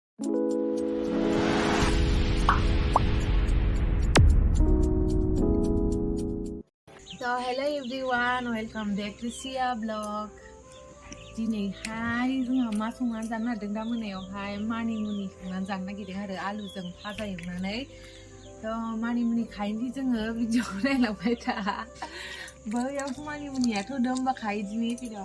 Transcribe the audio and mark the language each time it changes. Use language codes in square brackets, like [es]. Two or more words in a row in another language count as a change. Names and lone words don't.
[en] So hello everyone, welcome back to Sia Vlog. [brx] दिनैहाय जोंहा मा संनानै जानो नागिरदों दा मोनायावहाय मानिमुनि संनानै जानो नागिरदों आरो आलुजों भाजा एवनानै थ' मानिमुनि खायैनि जोङो भिडिअखौ नायलांबाय था बैयाव मानिमुनियाथ' दंबा खायो दिनै फैदों